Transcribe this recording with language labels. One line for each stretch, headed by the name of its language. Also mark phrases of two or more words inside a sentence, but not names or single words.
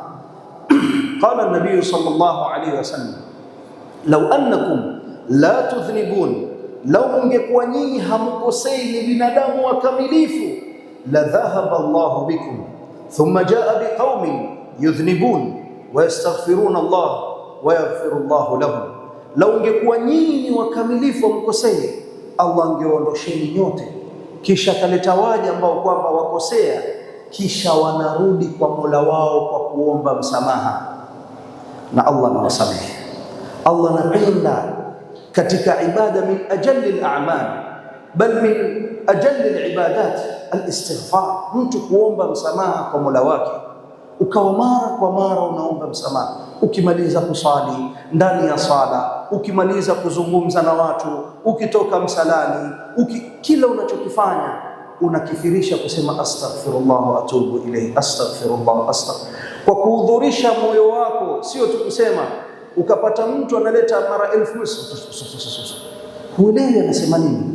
Arabic: قال النبي صلى الله عليه وسلم، لو أنكم لا تذنبون,
Swahili: lau ungekuwa nyinyi hamkosei, ni binadamu wakamilifu,
Arabic: لذهب الله بكم ثم جاء بقوم يذنبون ويستغفرون الله ويغفر الله لهم.
Swahili: Lau ungekuwa nyinyi wakamilifu mkosei, Allah angeondosheni nyote, kisha kaleta waja ambao kwamba wakosea, kisha wanarudi kwa Mola wao kwa kuomba msamaha, na Allah anawasamehe. Allah anapenda katika ibada
Arabic: من أجل الأعمال، بل من أجل العبادات الاستغفار,
Swahili: mtu kuomba msamaha kwa Mola wake. Ukawa mara kwa mara unaomba msamaha, ukimaliza kusali ndani ya sala, ukimaliza kuzungumza na watu, ukitoka msalani, kila unachokifanya unakithirisha kusema
Arabic: أستغفر الله وأتوب إليه، أستغفر الله، أستغفر,
Swahili: kwa kuhudhurisha moyo wako, sio tu kusema ukapata mtu analeta mara 1000, huelewi anasema nini.